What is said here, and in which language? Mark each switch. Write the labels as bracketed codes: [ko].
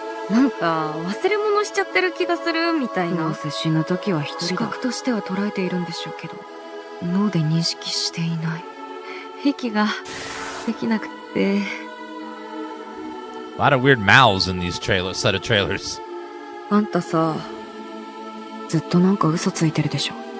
[ja] なんか忘れ物しちゃってる気がするみたいな。どうせ死ぬ時は一人だ。視覚としては捉えているんでしょうけど、脳で認識していない。息ができなくて。 [en] A lot of weird mouths in these set of trailers. [ja] あんたさ、ずっとなんか嘘ついてるでしょ。